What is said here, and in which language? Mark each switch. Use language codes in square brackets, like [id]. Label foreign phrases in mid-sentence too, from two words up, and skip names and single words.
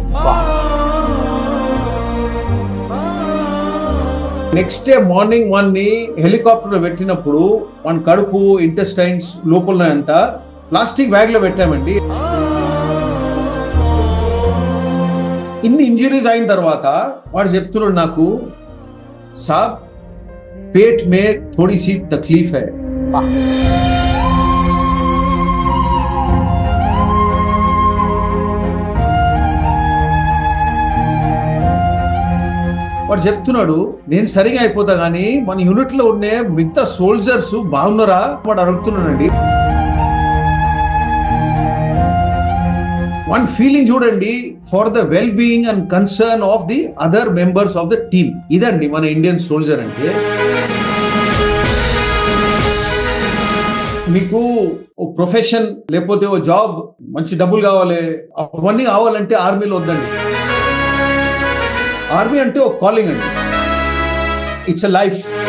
[te] నెక్స్ట్ డే మార్నింగ్ వాడిని హెలికాప్టర్ లో పెట్టినప్పుడు వాని కడుపు, ఇంటెస్టైన్స్ లోపల అంతా [en] plastic bag [te] లో పెట్టామండి. ఇన్ని ఇంజురీస్ అయిన తర్వాత వాడు చెప్తున్నాడు నాకు, [hi] साब पेट में थोड़ी सी तकलीफ है. [te] వాడు చెప్తున్నాడు, నేను సరిగా అయిపోతా కానీ మన యూనిట్ లో ఉండే మిగతా సోల్జర్స్ బాగున్నారా వాడు అడుగుతున్నాడండి. [en] one feeling [te] చూడండి, [en] for the well being and concern of the other members of the team. [te] ఇదండి మన [en] Indian soldier [te] అంటే. మీకు ఓ ప్రొఫెషన్ లేకపోతే ఓ జాబ్, మంచి డబ్బులు కావాలి, అవన్నీ కావాలంటే ఆర్మీలో వద్దండి. ఆర్మీ అంటే ఒక కాలింగ్ అండి, [en] it's a life.